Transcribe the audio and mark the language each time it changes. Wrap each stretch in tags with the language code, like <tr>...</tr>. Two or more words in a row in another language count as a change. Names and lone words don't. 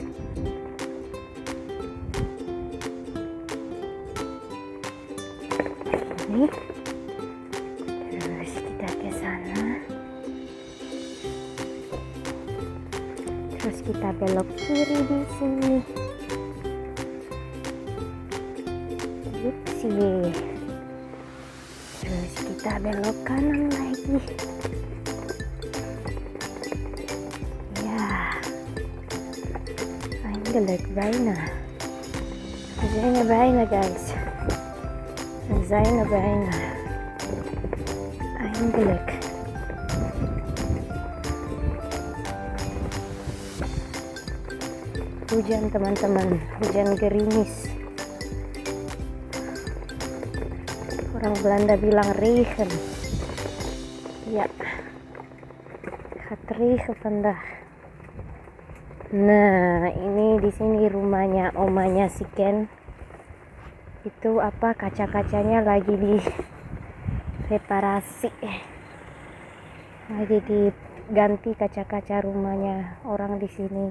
<id>Ini terus kita ke sana, terus kita belok kiri di sini. Upsi. Terus kita belok kanan lagi. Ya,</id> <nl>eindelijk bijna. We zijn er bijna, guys. We zijn er bijna. Eindelijk.</nl> <id>Hujan teman-teman, hujan gerimis. Orang Belanda bilang regen.</id> <nl>Ya, gaat regen vandaag.</nl> <id>Nah, ini di sini rumahnya omanya si Ken. Itu apa, kaca-kacanya lagi direparasi, lagi diganti kaca-kaca rumahnya orang di sini.</id>